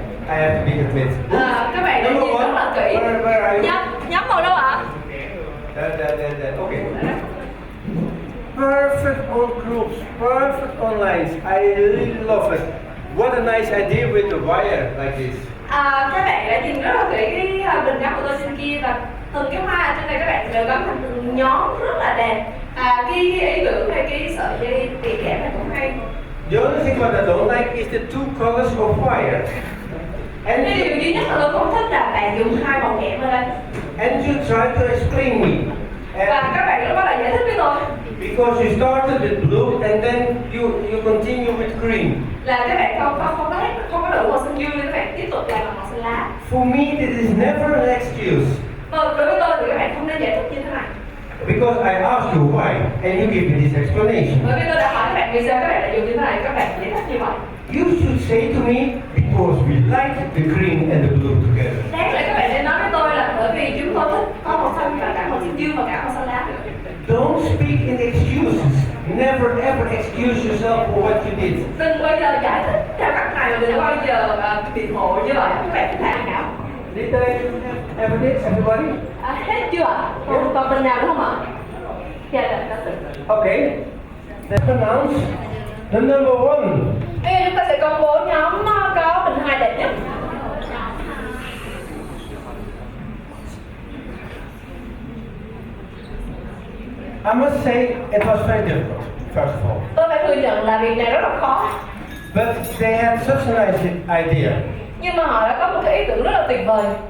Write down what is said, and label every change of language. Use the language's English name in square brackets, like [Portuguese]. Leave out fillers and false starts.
[English] I have to be admit. [Vietnamese] Các bạn đã nhìn rất là kỹ. [English] Where are you? [Vietnamese] Nhắm vào đâu ạ? [English] There. Okay. Perfect on groups, perfect on lines. I really love it. What a nice idea with the wire like this. [Vietnamese] Các bạn đã nhìn rất là kỹ cái bình gắn của tôi trên kia, và từng cái hoa ở trên này các bạn đều gắn thành từng nhóm rất là đẹp. Cái ý tưởng hay cái sợi dây tỉa kẽm này cũng hay. [English] The only thing what I don't like is the two colors of wire. And [Vietnamese] Cái điều duy nhất mà tôi không thích là bạn dùng hai màu kẽm ở đây. [English] you try to explain me. [Vietnamese] Và các bạn rất là giải thích với tôi. [English] Because you started with blue and then you continue with green. [Vietnamese] Là các bạn không có đủ màu xanh dương, các bạn tiếp tục làm bằng màu xanh lá. [English] For me, this is never an excuse. [Vietnamese] Đối với tôi thì các bạn không nên giải thích như thế này. [English] Because I asked you why, and you give me this explanation. [Vietnamese] Bởi vì tôi đã hỏi các bạn vì sao các bạn lại dùng như thế này, các bạn giải thích như vậy. [English] You should say to me, because we like the green and the blue together. [Vietnamese] Đáng lẽ các bạn nên nói với tôi là bởi vì chúng tôi thích có màu xanh và cả màu xanh dương và cả màu xanh lá nữa. [English] Don't never ever excuse yourself for what you did. [Vietnamese] Đừng bao giờ giải thích theo cách này và đừng bao giờ biện hộ như vậy. Các bạn thích tham khảo. [English] Did they ever did, everybody? [Vietnamese] Hết chưa ạ? Còn tình nào nữa không ạ? Dạ, [English] that's it. Okay. Let's announce the number one. [Vietnamese] Bây giờ chúng ta sẽ công bố nhóm có bình 2 đẹp nhất. [English] I must say it was very difficult, first of all. [Vietnamese] Tôi phải thừa nhận là việc này rất là khó. [English] But they had such a nice idea. [Vietnamese] Nhưng mà họ đã có một cái ý tưởng rất là tuyệt vời.